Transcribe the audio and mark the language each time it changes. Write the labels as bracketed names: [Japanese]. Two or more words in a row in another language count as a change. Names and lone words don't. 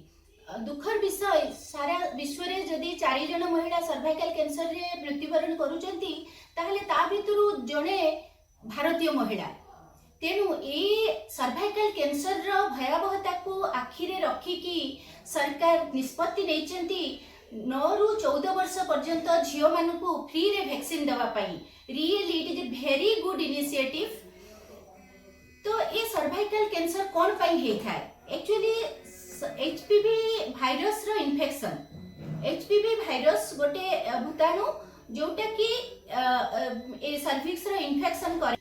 [Odia] ଦୁଃଖର ବିଷୟ ସାରା ବିଶ୍ୱ ରେ ଯଦି 4 ଜଣ ମହିଳା [English] cervical cancer [Odia] ରେ ମୃତ୍ୟୁବରଣ କରୁଛନ୍ତି ତାହାଲେ ତା ଭିତରୁ ଜଣେ ଭାରତୀୟ ମହିଳା। ତେଣୁ ଏ [English] cervical cancer [Odia] ର ଭୟାବହତା କୁ ଆଖିରେ ରଖି କି ସରକାର ନିଷ୍ପତ୍ତି ନେଇଛନ୍ତି 9 ରୁ 14 ବର୍ଷ ପର୍ଯ୍ୟନ୍ତ ଝିଅ ମାନଙ୍କୁ ଫ୍ରି ରେ ଭାକ୍ସିନ ଦିଆ ପାଇଁ। [English] really it is a very good initiative. [Odia] ତ ଏ [English] cervical cancer [Odia] କଣ ପାଇଁ ହେ ଥାଏ? [English] actually HPV virus ର infection। HPV virus [Odia] ଗୋଟେ ଭୂତାଣୁ ଯେଉଁଟା କି ଏ ସର୍ଭିକ୍ସ ର ଇନ୍ଫେକ୍ସନ କରେ।